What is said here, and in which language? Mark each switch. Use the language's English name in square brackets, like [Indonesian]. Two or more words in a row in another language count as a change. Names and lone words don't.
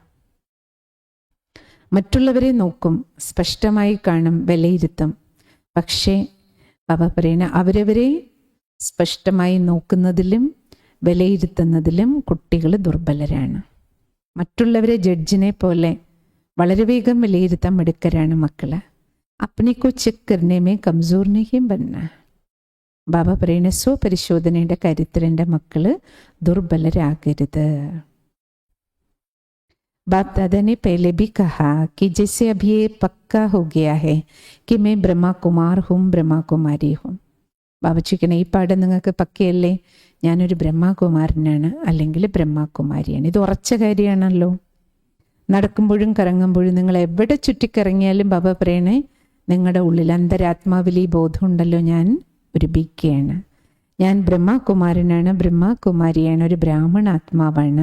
[Malayalam] മറ്റുള്ളവരെ നോക്കും, സ്പഷ്ടമായി കാണും, വിലയിരുത്തും. പക്ഷേ ബാബ പറയണ അവരവരെ സ്പഷ്ടമായി നോക്കുന്നതിലും വിലയിരുത്തുന്നതിലും കുട്ടികൾ ദുർബലരാണ്. മറ്റുള്ളവരെ ജഡ്ജിനെ പോലെ വളരെ വേഗം വിലയിരുത്താൻ മിടുക്കരാണ് മക്കള്. [Hindi] अपने को ചെക്ക് करने में कमज़ोर नहीं बनना. [Malayalam] ബാബ പറയുന്ന സ്വപരിശോധനയുടെ കാര്യത്തിൽ എൻ്റെ മക്കള് ദുർബലരാകരുത്. [Hindi] बाप दादा ने पहले भी कहा कि जैसे अब ये पक्का हो गया है कि मैं ब्रह्मा कुमार हूँ, ब्रह्मा कुमारी हूँ. [Malayalam] ബാബ ചോദിക്കണേ, ഈ പാഠം നിങ്ങൾക്ക് പക്കയല്ലേ? ഞാനൊരു ബ്രഹ്മകുമാരനാണ് അല്ലെങ്കിൽ ബ്രഹ്മകുമാരിയാണ്. ഇത് ഉറച്ച കാര്യമാണല്ലോ. നടക്കുമ്പോഴും കറങ്ങുമ്പോഴും നിങ്ങൾ എവിടെ ചുറ്റിക്കറങ്ങിയാലും ബാബ പറയണേ, നിങ്ങളുടെ ഉള്ളിൽ അന്തരാത്മാവിൽ ഈ ബോധമുണ്ടല്ലോ, ഞാൻ ഒരു ബിക്കയാണ്, ഞാൻ ബ്രഹ്മകുമാരനാണ്, ബ്രഹ്മകുമാരിയാണ്, ഒരു ബ്രാഹ്മണ ആത്മാവാണ്.